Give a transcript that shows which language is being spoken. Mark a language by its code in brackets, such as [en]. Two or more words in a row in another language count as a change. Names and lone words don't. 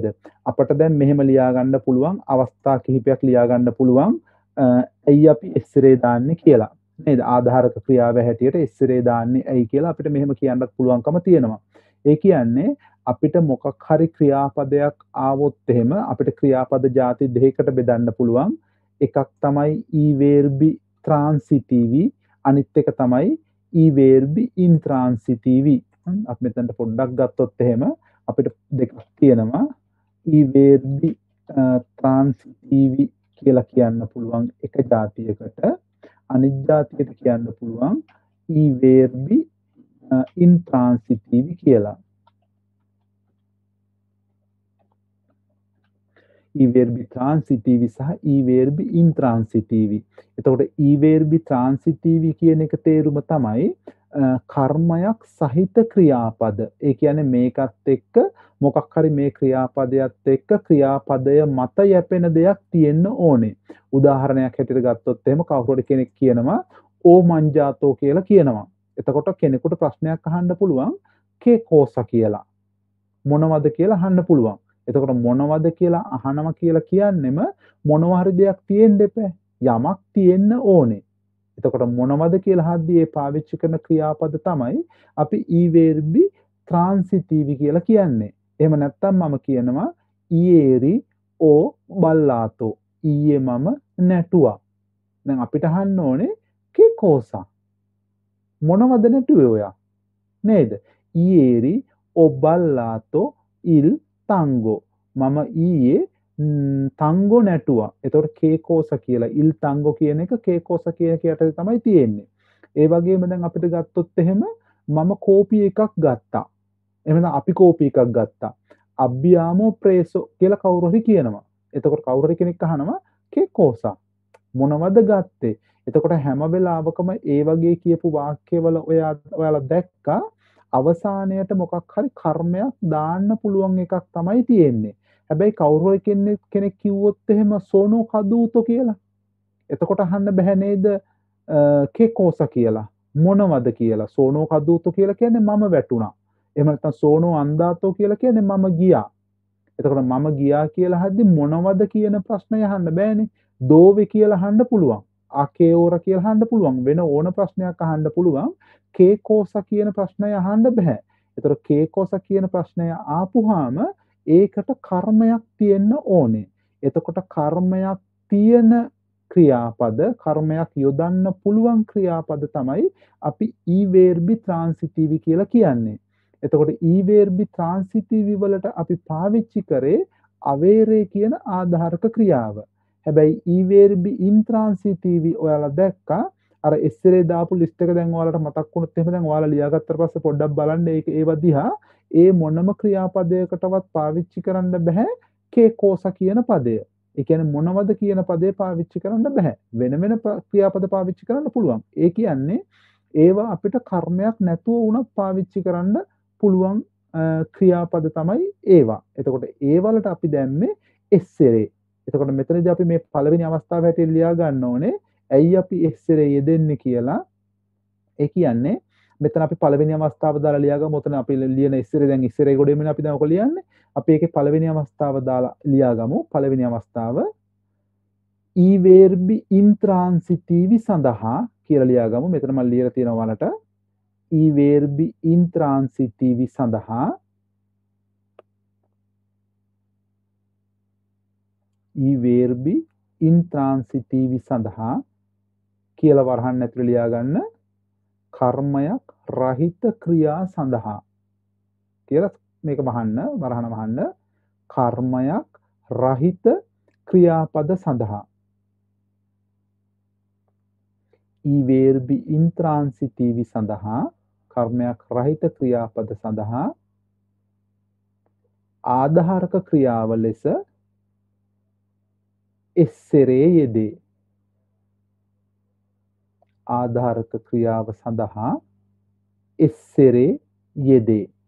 [si] අපට දැන් මෙහෙම ලියා ගන්න පුළුවන් අවස්ථා කිහිපයක් ලියා ගන්න පුළුවන් ඇයි අපි එස්සරේ දාන්නේ කියලා. නේද? ආධාරක ක්‍රියාව හැටියට එස්සරේ දාන්නේ ඇයි කියලා අපිට මෙහෙම කියන්නත් පුළුවන්කම තියෙනවා. ඒ කියන්නේ අපිට මොකක් හරි ක්‍රියාපදයක් ආවොත් එහෙම අපිට ක්‍රියාපද ಜಾති දෙකකට බෙදන්න පුළුවන්. එකක් තමයි [it] e verbi transitive [si] අනිත් එක තමයි [it] e verbi intransitive. [si] අපි මෙතනට පොඩ්ඩක් ගත්තොත් එහෙම අපිට දෙකක් තියෙනවා. [it] e verbi transitive [si] කියලා කියන්න පුළුවන් එක જાතියකට. අනිත් જાතියට කියන්න පුළුවන් [it] e verbi intransitive [si] කියලා. [it] e verbi transitive සහ e verbi intransitive. [si] එතකොට [it] e verbi transitive [si] කියන එක තේරුම තමයි කර්මයක් සහිත ක්‍රියාපද. ඒ කියන්නේ මේකත් එක්ක මොකක් හරි මේ ක්‍රියාපදයට එක්ක ක්‍රියාපදය මත යැපෙන දෙයක් තියෙන්න ඕනේ. උදාහරණයක් හැටියට ගත්තොත් එහෙම කවුරුහරි කෙනෙක් කියනවා [it] ho mangiato [si] කියලා කියනවා. එතකොට කෙනෙකුට ප්‍රශ්නයක් අහන්න පුළුවන් [it] che cosa [si] කියලා. මොනවද කියලා අහන්න පුළුවන්. එතකොට මොනවද කියලා අහනවා කියලා කියන්නෙම මොනවා හරි දෙයක් තියෙන්න එපා. යමක් තියෙන්න ඕනේ. එතකොට මොනවද කියලා හද්දී ඒ පාවිච්චි කරන ක්‍රියාපද තමයි අපි [it] e verbi transitive [si] කියලා කියන්නේ. එහෙම නැත්නම් මම කියනවා [it] ieri o ballato. [si] ඊයේ මම නැටුවා. දැන් අපිට අහන්න ඕනේ [it] che cosa [si] මොනවද නැටුවේ ඔයා නේද? [it] ieri ho ballato il tango. [si] මම ඊයේ tango නැටුවා. එතකොට [it] che cosa [si] කියලා [it] il tango [si] කියන එක [it] che cosa [si] කියන එකට තමයි තියෙන්නේ. ඒ වගේම දැන් අපිට ගත්තොත් එහෙම මම කෝපි එකක් ගත්තා. එහෙනම් අපි කෝපි එකක් ගත්තා. [it] abbiamo preso [si] කියලා කවුරු හරි කියනවා. එතකොට කවුරු හරි කෙනෙක් අහනවා [it] che cosa [si] මොනවද ගත්තේ? එතකොට හැම වෙලාවකම ඒ වගේ කියපු වාක්‍යවල ඔයාලා දැක්කා අවසානයට මොකක් හරි කර්මයක් දාන්න පුළුවන් එකක් තමයි තියෙන්නේ. හැබැයි කවුරු හරි කෙනෙක් කිව්වොත් එහෙම [it] sono caduto [si] කියලා. එතකොට අහන්න බෑ නේද [it] che cosa [si] කියලා. මොනවද කියලා. [it] sono caduto [si] කියලා කියන්නේ මම වැටුණා. එහෙම නැත්නම් [it] sono andato [si] කියලා කියන්නේ මම ගියා. එතකොට මම ගියා කියලා හද්දි මොනවද කියන ප්‍රශ්නය අහන්න බෑනේ. dove කියලා අහන්න පුළුවන්. [it] a che ora [si] කියලා අහන්න පුළුවන්. වෙන ඕන ප්‍රශ්නයක් අහන්න පුළුවන්. [it] che cosa [si] කියන ප්‍රශ්නය අහන්න බෑ. එතකොට [it] che cosa [si] කියන ප්‍රශ්නය ආපුවාම ඒකට කර්මයක් තියෙන්න ඕනේ. එතකොට කර්මයක් තියෙන ක්‍රියාපද කර්මයක් යොදන්න පුළුවන් ක්‍රියාපද තමයි අපි [it] i verbi transitivi [si] කියලා කියන්නේ. එතකොට [it] i verbi transitivi [si] වලට අපි පාවිච්චි කරේ avere කියන ආධාරක ක්‍රියාව. හැබැයි [it] i verbi intransitivi [si] ඔයාලා දැක්කා අර ඉස්සරේ දාපු ලිස්ට් එක දැන් ඔයාලට මතක් වුණොත් එහෙම දැන් ඔයාලා ලියාගත්තට පස්සේ පොඩ්ඩක් බලන්න ඒව දිහා ඒ මොනම ක්‍රියාපදයකටවත් පාවිච්චි කරන්න බෑ [it] che cosa [si] කියන පදය. ඒ කියන්නේ මොනවද කියන පදේ පාවිච්චි කරන්න බෑ. වෙන වෙන ක්‍රියාපද පාවිච්චි කරන්න පුළුවන්. ඒ කියන්නේ ඒවා අපිට කර්මයක් නැතුව වුණත් පාවිච්චි කරන්න පුළුවන් ක්‍රියාපද තමයි ඒවා. එතකොට ඒ වලට අපි දැම්මේ essere. එතකොට මෙතනදී අපි මේ පළවෙනි අවස්ථාව හැටියට ලියා ගන්න ඕනේ ඇයි අපි essere යෙදෙන්නේ කියලා. ඒ කියන්නේ මෙතන අපි පළවෙනි අවස්ථාව දාලා ලියාගමු. ඔතන අපි ලියන essere දැන් essere ගොඩේමනේ අපි දැන් ඔක ලියන්නේ. අපි ඒකේ පළවෙනි අවස්ථාව දාලා ලියාගමු. පළවෙනි අවස්ථාව [it] i verbi intransitivi [si] සඳහා කියලා ලියාගමු. මෙතන මම ලියලා තියෙනවා වලට [it] i verbi intransitivi [si] සඳහා [it] i verbi intransitivi [si] සඳහා කියලා වරහන් ඇතුළේ ලියා ගන්න කර්මයක් රහිත ක්‍රියා සඳහා කියලා මේක වහන්න වරහන වහන්න කර්මයක් රහිත ක්‍රියාපද සඳහා [it] i verbi intransitivi [si] සඳහා කර්මයක් රහිත ක්‍රියාපද සඳහා ආධාරක ක්‍රියාව ලෙස essere යෙදේ. ආධාරක ක්‍රියාව සඳහා essere යෙදේ.